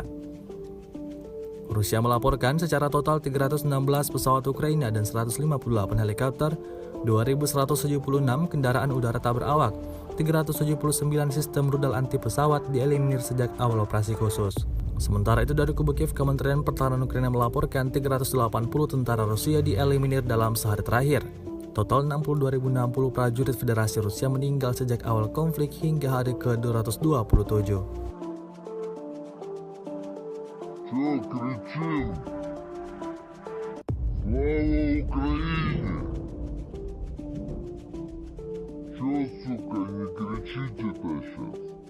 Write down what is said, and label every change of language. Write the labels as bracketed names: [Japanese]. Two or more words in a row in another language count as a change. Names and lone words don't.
[Indonesian] Rusia melaporkan secara total 316 pesawat Ukraina dan 158 helikopter, 2.176 kendaraan udara tak berawak, 379 sistem rudal anti pesawat dieliminir sejak awal operasi khusus. Sementara itu dari kubu Kiev, Kementerian Pertahanan Ukraina melaporkan 380 tentara Rusia dieliminir dalam sehari terakhir. Total 62.060 prajurit Federasi Rusia meninggal sejak awal konflik hingga hari ke-227. [Russian] Чё кричим? Слава Украине! Чё, сука, не кричите-то сейчас?